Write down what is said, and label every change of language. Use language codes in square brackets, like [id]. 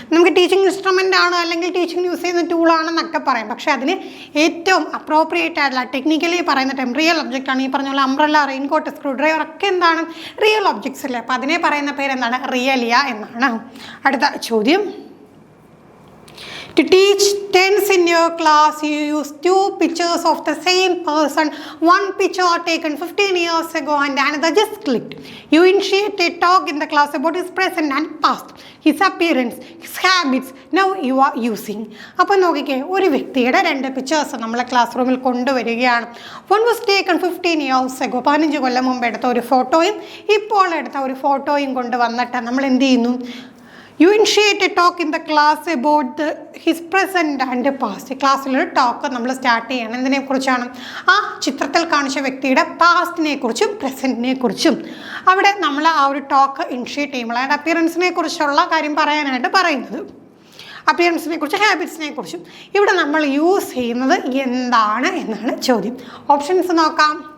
[ml] നമുക്ക് teaching instrument ആണ് അല്ലെങ്കിൽ ടീച്ചിങ് യൂസ് ചെയ്യുന്ന ടൂളാണെന്നൊക്കെ പറയാം. പക്ഷേ അതിന് ഏറ്റവും അപ്രോപ്രിയേറ്റ് ആയിട്ടുള്ള ടെക്നിക്കലി പറയുന്ന ടൈം റിയൽ ഒബ്ജക്റ്റ് ആണ്. ഈ പറഞ്ഞ പോലെ അംബ്രല്ല, റെയിൻകോട്ട്, സ്ക്രൂ ഡ്രൈവർ ഒക്കെ എന്താണ്, റിയൽ ഒബ്ജക്ട്സ് അല്ലേ? അപ്പോൾ അതിനെ പറയുന്ന പേരെന്താണ്? റിയലിയ എന്നാണ്. അടുത്ത ചോദ്യം. [en] To teach tens in your class, you use 2 pictures of the same person. One picture taken 15 years ago and another just clicked. You initiate a talk in the class about his present and past, his appearance, his habits. Now you are using. [ml] അപ്പോൾ നോക്കിക്കേ, ഒരു വ്യക്തിയുടെ 2 pictures നമ്മളെ class റൂമിൽ കൊണ്ടുവരികയാണ്. [en] One was taken 15 years ago. [ml] 15 കൊല്ലം മുമ്പ് എടുത്ത ഒരു ഫോട്ടോയും ഇപ്പോൾ എടുത്ത ഒരു ഫോട്ടോയും കൊണ്ടുവന്നിട്ട് നമ്മൾ എന്ത് ചെയ്യുന്നു? [en] You initiate a talk in the class about his present and past. [ml] ക്ലാസ്സിലൊരു talk നമ്മൾ സ്റ്റാർട്ട് ചെയ്യണം. എന്തിനെക്കുറിച്ചാണ്? ആ ചിത്രത്തിൽ കാണിച്ച വ്യക്തിയുടെ പാസ്റ്റിനെ കുറിച്ചും പ്രസൻറ്റിനെ കുറിച്ചും. അവിടെ നമ്മൾ ആ ഒരു ടോക്ക് ഇനിഷ്യേറ്റ് ചെയ്യുമ്പോൾ അതിൻ്റെ അപ്പിയറൻസിനെ കുറിച്ചുള്ള കാര്യം പറയാനായിട്ട് പറയുന്നത്, അപ്പിയറൻസിനെ കുറിച്ച്, ഹാബിറ്റ്സിനെ കുറിച്ചും. ഇവിടെ നമ്മൾ യൂസ് ചെയ്യുന്നത് എന്താണ് എന്നാണ് ചോദ്യം. ഓപ്ഷൻസ് നോക്കാം.